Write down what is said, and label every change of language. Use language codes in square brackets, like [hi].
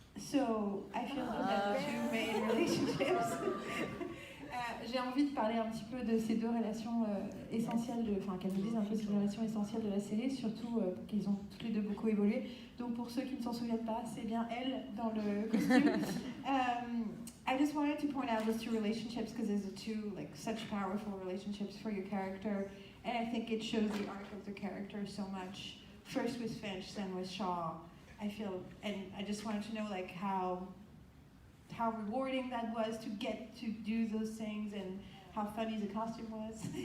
[en] So, I feel that the two main relationships. [fr] J'ai envie de parler un petit peu de ces 2 relations essentielles, qu'elles nous disent un peu ces relations essentielles de la série, surtout qu'ils ont toutes les 2 beaucoup évolué. Donc pour ceux qui ne s'en souviennent pas, c'est bien elle dans le costume. [en] I just wanted to point out those 2 relationships because there's 2 such powerful relationships for your character, and I think it shows the arc of the character so much. First with Finch, then with Shaw. I feel, and I just wanted to know how how rewarding that was to get to do those things and how funny the costume was?